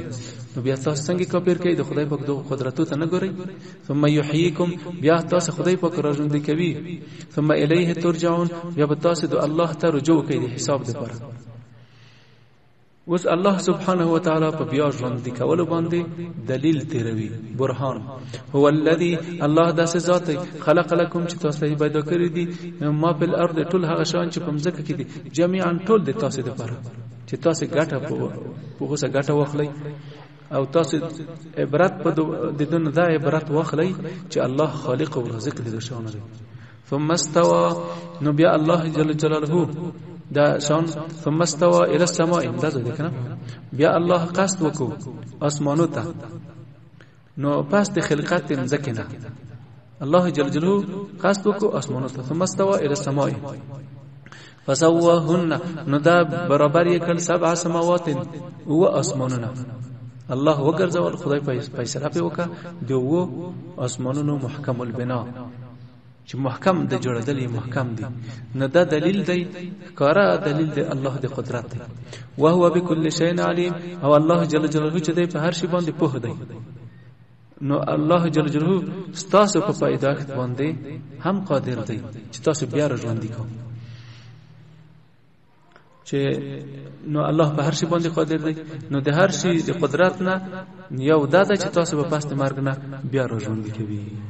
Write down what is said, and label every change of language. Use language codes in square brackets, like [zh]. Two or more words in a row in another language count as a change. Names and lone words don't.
[ps] نو بیا تاسو څنګه کافر کوي؟ د خدای پاک د قدرتو ته نه ګورئ. [ar] ثم یحییکم، [ps] بیا تاسو خدای پاک راژوندي کوي. [ar] ثم الیه ترجعون، [ps] بیا تاسو د الله ته رجوع کوي د حساب لپاره. اوس الله [ar] سبحانه و تعالی [ps] په بیا ژوندي کولو باندې دلیل تیروي، برهان. [ar] هو الذی، [ps] الله داسې ذات [ar] خلق لكم [ps] چې تاسو پیدا کړی دي ما په الارض، ټول هغه شان چې په ځمکه کې دي، جميعا ټول د تاسو لپاره چې تاسو ګټه په اوسه ګټه واخلئ او تاسو عبرت په دونه دا عبرت واخلئ چې الله خالق او رازق دې شان دی. [ar] ثم استوى، [ps] نو بیا الله [ar] جل جلاله [ps] دا شان [ar] ثم استوى الى السماء، [ps] دا ځکه کنه بیا الله قصد وکړو اسمانو ته. نو پس د خلقت مزکه نه الله [ar] جل جلاله [ps] قصد وکړو اسمانو ته. [ar] ثم استوى الى السماء فسواهن، [ps] نو دا برابر یې کړ 7 سماوات او اسمانونه. الله وګرځول، خدای فیصله په وکړه د وو اسمانونو [ar] محکم البنا [ps] چې محکم د جوړدل محکم دي. نه دا دلیل دی کارا دلیل دی الله د قدرت دی. [ar] وهو بكل شيء عليم، [ps] او الله [ar] جل جلاله [ps] چې دی په هر شي باندې پوه دی. نو الله [ar] جل جلاله [ps] ستاسو په پیدایښت باندې هم قادر دی چې تاسو بیا ژوندۍ کوم. چې نو الله په هر شي باندې قادر دی. نو د هر شي د قدرت نه یو دا ده چې تاسو په پاست مرګ نه بیا ژوندۍ کوي.